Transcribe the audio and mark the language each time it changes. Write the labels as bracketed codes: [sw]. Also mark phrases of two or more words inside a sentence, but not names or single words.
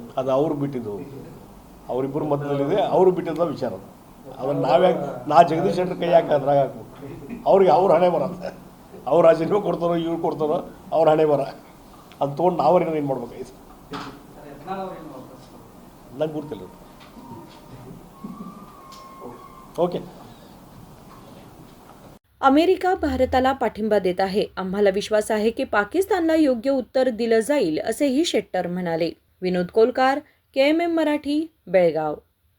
[kn] ಅದು ಅವ್ರು ಬಿಟ್ಟಿದ್ದು, ಅವರಿಬ್ಬರು ಮಧ್ಯದಲ್ಲಿದೆ, ಅವರು ಬಿಟ್ಟಿದ್ದ ವಿಚಾರ. ಅದನ್ನು ನಾವ್ಯಾಕೆ ಜಗದೀಶ್ ಶೆಟ್ಟರ್ ಕೈ ಹಾಕಿ ಅದ್ರಾಗ ಹಾಕ್ಬೇಕು. ಅವ್ರಿಗೆ ಅವ್ರ ಹಣೆ ಬರುತ್ತೆ, ಅವ್ರು ರಾಜೀನಾಮೆ ಕೊಡ್ತಾರೋ ಇವ್ರು ಕೊಡ್ತಾರೋ ಅವ್ರ ಹಣೆ ಬರ. ಅದು ತೊಗೊಂಡು ನಾವ್ರೇನೋ ಏನು ಮಾಡ್ಬೇಕಾಯ್ತು ನಂಗೆ ಗೊತ್ತಿಲ್ಲ. [mr] ओके. अमेरिका भारताला पाठिंबा देत आहे. आम्हाला विश्वास आहे की पाकिस्तानला योग्य उत्तर दिलं जाईल, असेही शेट्टर म्हणाले. विनोद कोलकार, KMM मराठी, बेळगाव.